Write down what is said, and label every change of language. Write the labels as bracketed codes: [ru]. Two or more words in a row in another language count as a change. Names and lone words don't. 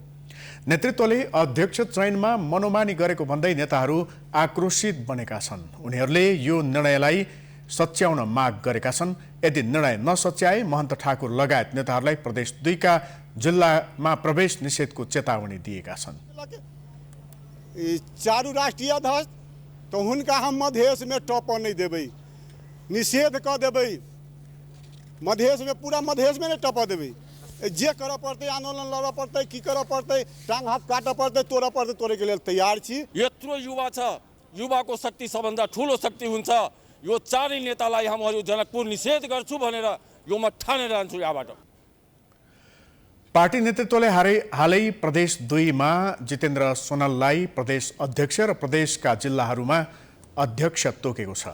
[ne] नेतृत्वले अध्यक्ष चयनमा मनोमानी गरेको भन्दै नेताहरू आक्रोशित बनेका छन्। उनीहरूले यो निर्णयलाई सच्याउन माग गरेका छन्। यदि निर्णय नसच्याए महन्त ठाकुर लगायत नेताहरूलाई प्रदेश 2 का जिल्लामा प्रवेश निषेधको चेतावनी दिएका छन्। [mai] चारू राष्ट्रिय अध्यक्ष तो हुनका हम मधेश में टप नहीं देबै, निषेध क देबै। मधेश में पूरा मधेश में नहीं टप देबै। जे कर पड़ते आंदोलन लड़ पड़ते की कर पड़ते टांग हाथ काट पड़ते तोड़ पड़ते तोड़े के लिए तैयार छी। [ne] यत्रो युवा छ, युवाको शक्ति सबभन्दा ठूलो शक्ति हुन्छ। यो चारै नेतालाई हामीहरू जनकपुर निषेध गर्छु भनेर यो म ठानेर जान्छु। यहाँबाट पार्टी नेतृत्वले हालै प्रदेश 2 मा जितेन्द्र सोनाललाई प्रदेश अध्यक्ष र प्रदेशका जिल्लाहरूमा अध्यक्ष तोकेको छ।